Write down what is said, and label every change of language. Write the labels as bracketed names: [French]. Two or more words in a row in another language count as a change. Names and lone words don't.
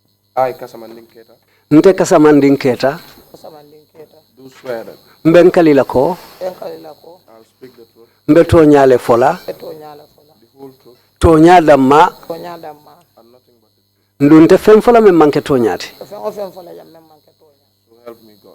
[English] I, Kasamanding Keta, [Mandingo] Nte Kasamanding Keta. [English] do swear that [Mandingo] Mbenkalila ko. [English] I'll speak the truth, [Mandingo] Mbeto nyale fola. [English] the whole truth, [Mandingo] Tonya damma. [English] and nothing but the truth. [Mandingo] Ndunte femfola me manke tonyati. [English] So help me God.